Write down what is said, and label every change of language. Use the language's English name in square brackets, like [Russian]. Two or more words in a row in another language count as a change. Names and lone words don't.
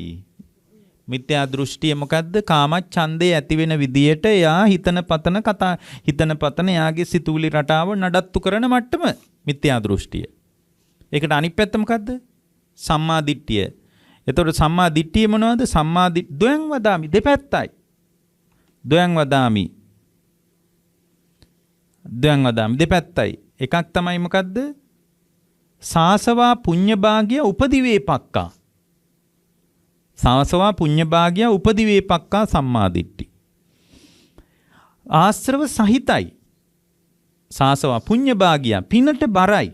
[Sinhala] මිත්‍යා දෘෂ්ටිය මොකද්ද? කාමච්ඡන්දේ ඇති වෙන විදියට එයා හිතන පතන එයාගේ සිතුවිලි රටාව නඩත්තු කරන මට්ටම මිත්‍යා දෘෂ්ටිය. ඒකට අනිත් පැත්ත මොකද්ද? සම්මා දිට්ඨිය. එතකොට සම්මා දිට්ඨිය මොනවද? [Pali] ද්වයං වදාමි දෙපැත්තයි. ද්වයං වදාමි දෙපැත්තයි. [Sinhala] එකක් තමයි මොකද්ද? [Pali] සාසවා පුඤ්ඤභාග්‍ය උපදිවේපක්කා. සාසවා පුඤ්ඤභාග්‍ය උපදිවේපක්කා සම්මාදිට්ඨි. [Sinhala] ආශ්‍රව සහිතයි. [Pali] සාසවා පුඤ්ඤභාග්‍ය [Sinhala] පිනට බරයි.